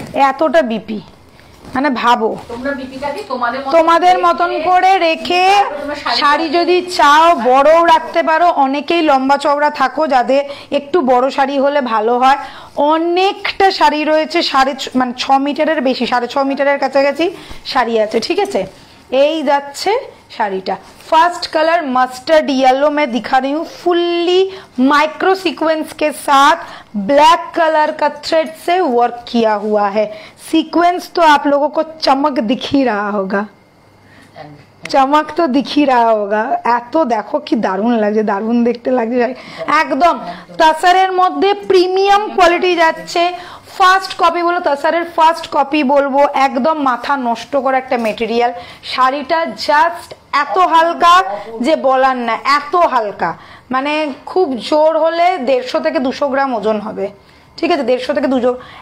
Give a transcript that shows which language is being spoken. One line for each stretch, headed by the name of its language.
Bangla: এতটা বিপি, মানে ভাবো তোমাদের মতন করে রেখে শাড়ি যদি চাও বড়ও রাখতে পারো, অনেকেই লম্বা চওড়া থাকো যাদের একটু বড় শাড়ি হলে ভালো হয়। অনেকটা শাড়ি রয়েছে, মানে 6 মিটারের বেশি, 6.5 মিটারের কাছাকাছি শাড়ি আছে, ঠিক আছে। এই যাচ্ছে শাড়িটা,
Hindi: फर्स्ट कलर मस्टर्ड येलो में दिखा रही हूँ, फुल्ली माइक्रो सीक्वेंस के साथ ब्लैक कलर का थ्रेड से वर्क किया हुआ है। सीक्वेंस तो आप लोगों को चमक दिख ही रहा होगा, चमक तो दिख ही रहा होगा।
Bangla: এতো দেখো কি দারুণ লাগছে, দারুণ দেখতে লাগছে একদম। তাসারের মধ্যে প্রিমিয়াম কোয়ালিটি যাচ্ছে, ফার্স্ট কপি বলো, তাসারের ফার্স্ট কপি বলবো, একদম মাথা নষ্ট করা একটা মেটেরিয়াল। শাড়িটা জাস্ট এত হালকা যে বলার না, এত হালকা, মানে খুব জোর হলে 150 থেকে 200 গ্রাম ওজন হবে, ঠিক আছে, 150 থেকে 200।